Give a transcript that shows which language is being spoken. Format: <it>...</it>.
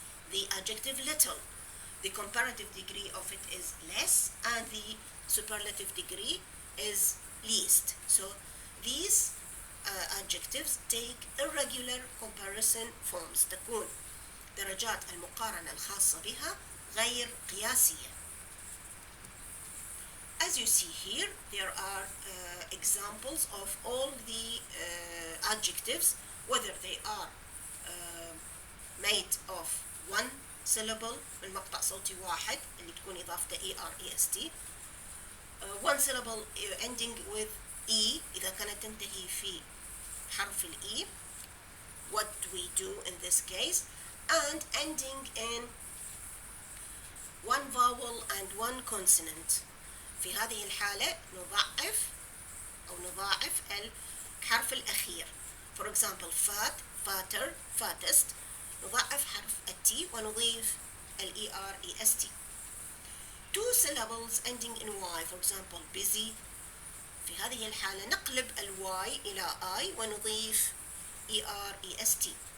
<en>The adjective little, the comparative degree of it is less and the superlative degree is least. So these adjectives take irregular comparison forms.</en> <ar>تكون درجات المقارنة الخاصة بها غير قياسية.</ar> <en>As you see here, there are examples of all the adjectives, whether they are made of one syllable</en> <ar>من مقطع صوتي واحد اللي تكون إضافته</ar> <en>est, one syllable ending with e</en> <ar>إذا كانت تنتهي في حرف الإي,</ar> <en>what we do in this case, and ending in one vowel and one consonant.</en> <ar>في هذه الحالة نضاعف الحرف الأخير.</ar> <en>For example, fat, fatter, fattest.</en> <ar>نضاعف حرف التي ونضيف est.</ar> <en>two syllables ending in y, for example busy.</en> <ar>في هذه الحالة نقلب الواي إلى I ونضيف ER EST.</ar>